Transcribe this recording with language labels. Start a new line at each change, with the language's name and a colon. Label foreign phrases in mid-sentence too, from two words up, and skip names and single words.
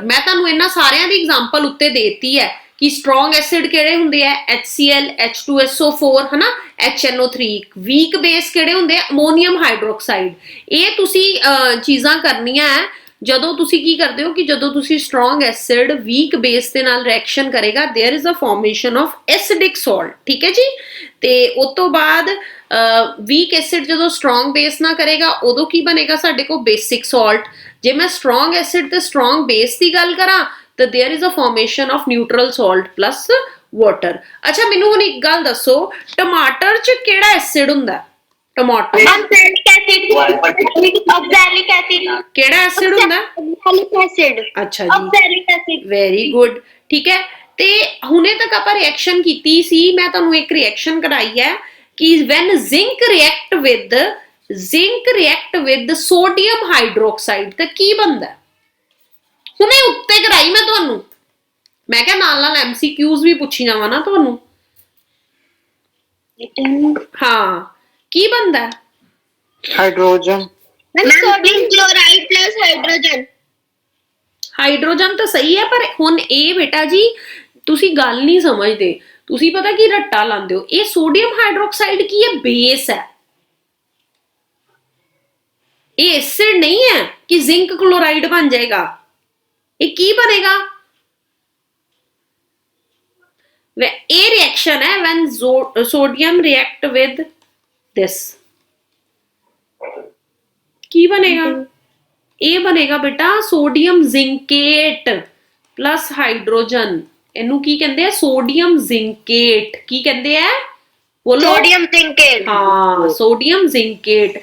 Punjabi: ਮੈਂ ਤੁਹਾਨੂੰ ਇਹਨਾਂ ਸਾਰਿਆਂ ਦੀ ਐਗਜ਼ਾਮਪਲ ਉੱਤੇ ਦੇਤੀ ਹੈ ਕਿ
English: strong acid
Punjabi: ਕਿਹੜੇ ਹੁੰਦੇ ਆ, HCl H2SO4 ਹੈ ਨਾ, HNO3।
English: weak base
Punjabi: ਕਿਹੜੇ ਹੁੰਦੇ ਆ,
English: ammonium hydroxide.
Punjabi: ਇਹ ਤੁਸੀਂ ਚੀਜ਼ਾਂ ਕਰਨੀਆਂ ਹੈ ਜਦੋਂ ਤੁਸੀਂ ਕੀ ਕਰਦੇ ਹੋ ਕਿ ਜਦੋਂ ਤੁਸੀਂ
English: strong acid weak base
Punjabi: ਦੇ ਨਾਲ ਰਿਐਕਸ਼ਨ ਕਰੇਗਾ
English: there is a formation of acidic salt,
Punjabi: ਠੀਕ ਹੈ ਜੀ। ਤੇ ਉਸ ਤੋਂ ਬਾਅਦ
English: weak acid
Punjabi: ਜਦੋਂ
English: strong base
Punjabi: ਨਾ ਕਰੇਗਾ ਉਦੋਂ ਕੀ ਬਣੇਗਾ ਸਾਡੇ ਕੋਲ
English: basic salt.
Punjabi: ਜੇ ਮੈਂ
English: strong acid
Punjabi: ਤੇ
English: strong base
Punjabi: ਦੀ ਗੱਲ ਕਰਾਂ ਤਾਂ
English: there is a formation of neutral salt plus water.
Punjabi: ਅੱਛਾ ਮੈਨੂੰ ਹੁਣ ਇੱਕ ਗੱਲ ਦੱਸੋ, ਟਮਾਟਰ 'ਚ ਕਿਹੜਾ ਐਸਿਡ ਹੁੰਦਾ, ਟਮਾਟਰ ਕਿਹੜਾ ਐਸਿਡ ਹੁੰਦਾ, ਅੱਛਾ ਜੀ
English: very good,
Punjabi: ਠੀਕ ਹੈ। ਤੇ ਹੁਣੇ ਤੱਕ ਆਪਾਂ ਰਿਐਕਸ਼ਨ ਕੀਤੀ ਸੀ, ਮੈਂ ਤੁਹਾਨੂੰ ਇੱਕ ਰਿਐਕਸ਼ਨ ਕਰਾਈ ਹੈ ਕਿ
English: when zinc react with sodium hydroxide
Punjabi: ਤਾਂ ਕੀ ਬਣਦਾ, ਹੁਣੇ ਉੱਤੇ ਕਰਾਈ ਮੈਂ ਤੁਹਾਨੂੰ, ਮੈਂ ਕਿਹਾ ਨਾਲ ਨਾਲ MCQs ਵੀ ਪੁੱਛੀ ਜਾਵਾਂ ਨਾ ਤੁਹਾਨੂੰ। ਹਾਂ ਕੀ ਬਣਦਾ, ਹਾਈਡਰੋਜਨ।
English: sodium chloride plus hydrogen.
Punjabi: ਹਾਈਡਰੋਜਨ ਤਾਂ ਸਹੀ ਹੈ, ਪਰ ਹੁਣ ਇਹ ਬੇਟਾ ਜੀ ਤੁਸੀਂ ਗੱਲ ਨਹੀਂ ਸਮਝਦੇ, ਤੁਸੀਂ ਪਤਾ ਕੀ ਰੱਟਾ ਲਾਉਂਦੇ ਹੋ। ਇਹ
English: sodium hydroxide
Punjabi: ਕੀ ਹੈ, ਬੇਸ ਹੈ, ਇਹ ਐਸਿਡ ਨਹੀਂ ਹੈ ਕਿ
English: zinc chloride
Punjabi: ਬਣ ਜਾਏਗਾ। ਇਹ ਕੀ ਬਣੇਗਾ, ਇਹ ਰਿਐਕਸ਼ਨ ਹੈ
English: when sodium react with this,
Punjabi: ਕੀ ਬਣੇਗਾ, ਇਹ ਬਣੇਗਾ ਬੇਟਾ
English: sodium zincate plus hydrogen.
Punjabi: ਇਹਨੂੰ ਕੀ ਕਹਿੰਦੇ ਆ,
English: sodium zincate.
Punjabi: ਕੀ ਕਹਿੰਦੇ ਆ, ਬੋਲੋ।
English: sodium zincate.
Punjabi: ਹਾਂ
English: sodium zincate.